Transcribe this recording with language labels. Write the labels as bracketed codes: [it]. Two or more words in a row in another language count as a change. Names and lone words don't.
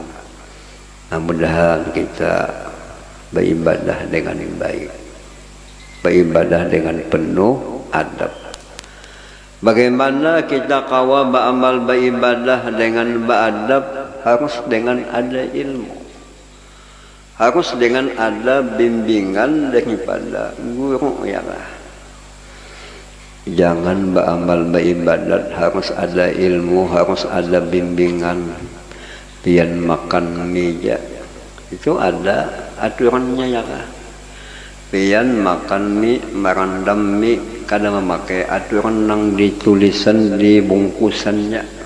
[id] Nah, mudah-mudahan kita beribadah dengan baik, beribadah dengan penuh adab. Bagaimana kita kawa beramal beribadah dengan beradab? Harus dengan ada ilmu, harus dengan ada bimbingan daripada guru ya lah. Jangan beramal beribadat harus ada ilmu, harus ada bimbingan. Pian makan meja itu ada aturannya ya lah. Pian makan mie, merandam mie, kadang memakai aturan yang ditulisan di bungkusannya.